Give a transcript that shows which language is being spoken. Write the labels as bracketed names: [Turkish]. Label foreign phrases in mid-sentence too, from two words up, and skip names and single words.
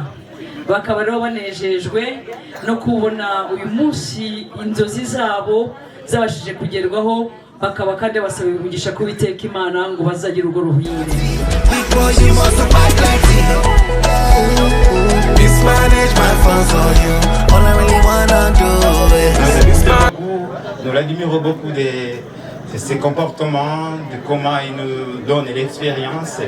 [Kinyarwanda] Bakaba rero banejejwe no kubona uyu munsi inzozi zabo zabashije kugerwaho, bakaba kandi basaba umugisha kubiteka Imana ngo bazagira urugo ruhire. [French] Nous l'admirons beaucoup de ses comportements, de comment il nous donne l'expérience.